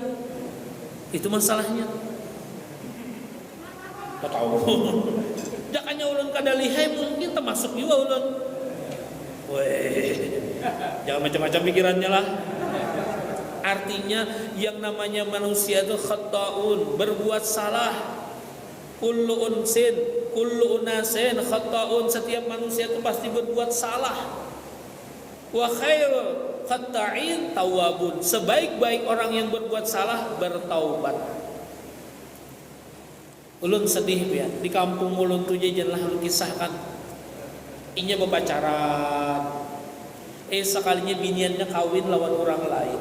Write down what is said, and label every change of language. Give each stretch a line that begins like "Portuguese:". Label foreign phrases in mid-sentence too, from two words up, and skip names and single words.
Banjar: Itu masalahnya. Tak tahu. Jangannya ulun kada lihai mungkin termasuk juga ulun. Weh, jangan macam-macam pikirannya lah. Artinya yang namanya manusia itu khata'un, berbuat salah.
Arabic: كل إنس، كل أناس خطاء,
Banjar: setiap manusia itu pasti berbuat salah.
Arabic: وخير الخطائين التوابون,
Banjar: sebaik-baik orang yang berbuat salah bertaubat. Ulun sedih ya, di kampung ulun tuh janganlah ulun kisahkan. Inya berpacaran. Sekalinya biniannya kawin lawan orang lain.